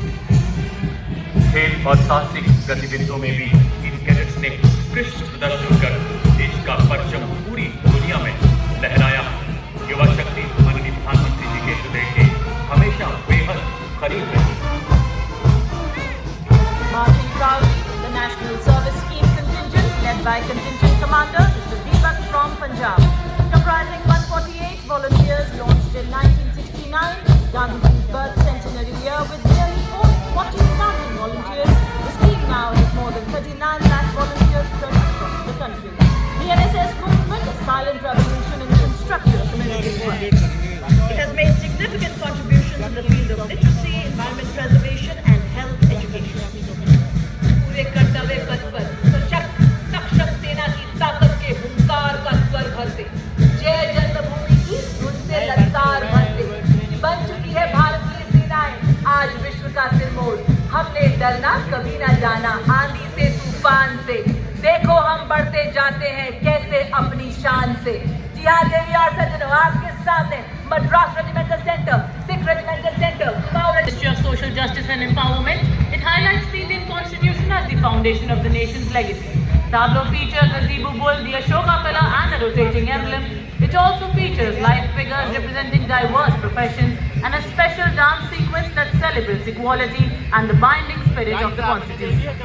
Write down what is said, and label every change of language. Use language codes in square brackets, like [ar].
[hi] खेल और साहसिक गतिविधियों में भी इन कैडेट्स ने उत्कृष्ट प्रदर्शन कर देश का परचम पूरी दुनिया में लहराया। युवा शक्ति माननीय प्रधानमंत्री जी के हृदय के हमेशा बेहद करीब रही। [en] Marching proudly, the National Service Scheme contingent led by Contingent Commander Mr. Deepak from Punjab, comprising 148 volunteers launched in 1969, Gandhi's birth centenary year with nearly 40,000 volunteers. The scheme now has more than 39 lakh volunteers spread across the country. The NSS movement, a silent revolution in the construction of American world. It has made significant contributions in the field of literacy, environment preservation and health education. [hi] पूरे कर्तव्य पथ पर सशक्त सक्षम सेना की ताकत के हुंकार का स्वर भरते, जय जन्मभूमि की धुन से ललकार भरते बन चुकी है भारतीय सेनाएं आज विश्व का सिरमौर। हमने डरना कभी ना जाना आंधी से तूफान से, देखो हम बढ़ते जाते हैं कैसे अपनी शान से। जी हाँ देवी और सज्जनों, आपके सामने Madras regimental centre, Sikh regimental centre, Ministry of Social Justice and Empowerment. [en] It highlights the Indian Constitution as the foundation of the nation's legacy. Tableau features a zebu bull, the Ashoka pillar and a rotating emblem. It also features live figures representing diverse professions and a special dance sequence that celebrates equality and the binding spirit of the Constitution.